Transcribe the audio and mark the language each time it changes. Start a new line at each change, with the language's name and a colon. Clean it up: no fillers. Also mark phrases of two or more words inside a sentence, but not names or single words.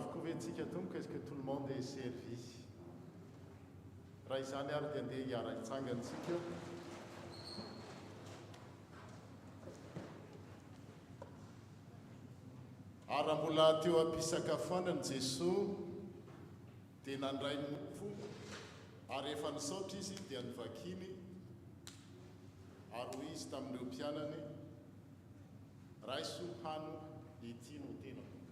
Malagasy: antsika tomboka
French: est-ce que tout le monde est servi
Malagasy: raha izany ary dia andeha hiara-itsangantsika ary raha mbola teo am-pisakafoanany Jesosy dia nandray mofo ary efa nisaotra izy dia nivakiny ary hoy izy tamin'ireo mpianany raiso hano ity no tena